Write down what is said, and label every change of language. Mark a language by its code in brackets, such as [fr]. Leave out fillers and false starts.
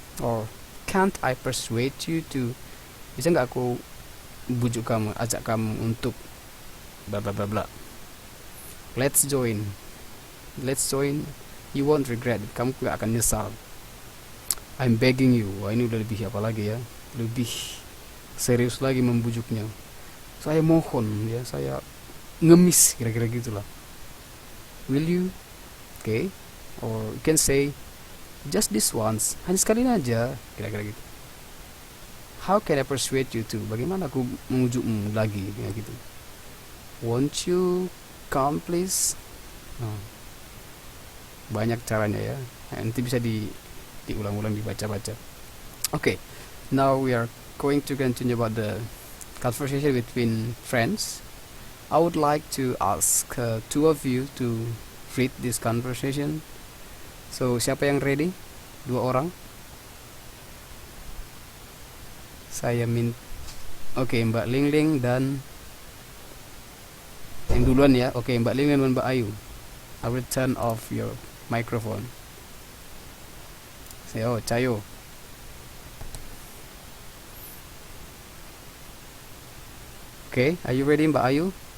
[en] Or can't I persuade you to? [id] Bisa nggak aku bujuk kamu, ajak kamu untuk bla bla bla bla. [en] Let's join, you won't regret it. [id] Kamu gak akan nyesal. [en] I'm begging you. [id] Wah, ini udah lebih apa lagi ya, lebih serius lagi membujuknya. Saya mohon ya, saya ngemis kira-kira gitulah. [en] Will you? [id] Okay. [en] Or you can say just this once, [id] hanya sekali aja, kira-kira gitu. [en] How can I persuade you to? [id] Bagaimana aku mengujukmu lagi, kayak gitu. [en] Won't you come please? [id] Nah, banyak caranya ya. Nanti bisa diulang-ulang, dibaca-baca. [en] Okay, now we are going to continue about the conversation between friends. I would like to ask two of you to read this conversation. [id] So, siapa yang ready? 2 orang. Saya Oke, Mbak Lingling dan yang duluan ya. Oke, Mbak Lingling dan Mbak Ayu. [en] I will turn off your microphone. [id] Saya Cayo. [en] Oke, are you ready, Mbak Ayu?